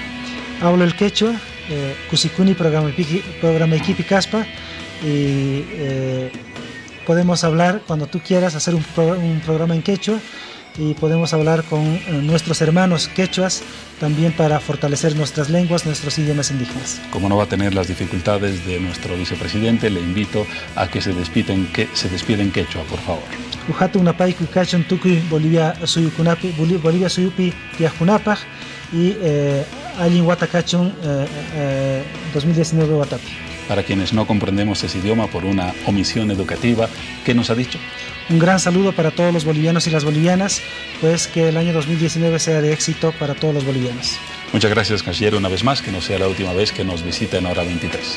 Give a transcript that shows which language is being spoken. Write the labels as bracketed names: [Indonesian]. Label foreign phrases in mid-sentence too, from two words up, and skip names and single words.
[Spanish] Hablo el quechua, [Quechua] Cusikuni programa Iquipi Caspa, [Spanish] y podemos hablar cuando tú quieras, hacer un programa en quechua, y podemos hablar con nuestros hermanos quechuas también para fortalecer nuestras lenguas, nuestros idiomas indígenas. Como no va a tener las dificultades de nuestro vicepresidente, le invito a que se despida en quechua, por favor. [Quechua] Ujatu unapaiku kachon tukui Bolivia suyupi tiajunapaj, y allin watakachon 2019 watapi. [Spanish] Para quienes no comprendemos ese idioma por una omisión educativa, ¿qué nos ha dicho? Un gran saludo para todos los bolivianos y las bolivianas, pues que el año 2019 sea de éxito para todos los bolivianos. Muchas gracias, canciller, una vez más, que no sea la última vez que nos visita en Hora 23.